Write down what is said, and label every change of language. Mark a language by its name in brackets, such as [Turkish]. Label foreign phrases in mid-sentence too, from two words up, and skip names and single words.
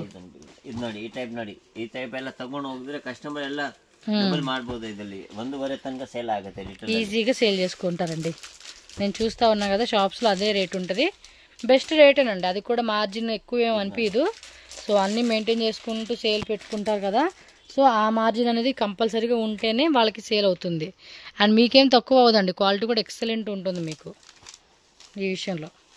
[Kannada] ಇದು ನೋಡಿ, ಈ ಟೈಪ್ ನೋಡಿ, ಈ ಟೈಪ್ ಎಲ್ಲ ತಗೊಂಡು ಹೋಗಿದ್ರೆ ಕಸ್ಟಮರ್ ಎಲ್ಲ ಡಬಲ್ ಮಾಡಬಹುದು. ಇದರಲ್ಲಿ 1.5 ತನಕ ಸೇಲ್ ಆಗುತ್ತೆ. [Telugu] ఈజీగా సేల్ చేసుకుంటారండి. నేను చూస్తూ ఉన్నా కదా, షాప్స్లో అదే రేట్ ఉంటుంది. బెస్ట్ రేటేనండి, అది కూడా మార్జిన్ ఎక్కువ ఏమి అనిపించదు. సో అన్నీ మెయింటైన్ చేసుకుంటూ సేల్ పెట్టుకుంటారు కదా, సో ఆ మార్జిన్ అనేది కంపల్సరీగా ఉంటేనే వాళ్ళకి సేల్ అవుతుంది. అండ్ మీకేం తక్కువ అవ్వదండి, క్వాలిటీ కూడా ఎక్సలెంట్ ఉంటుంది మీకు ఈ విషయంలో.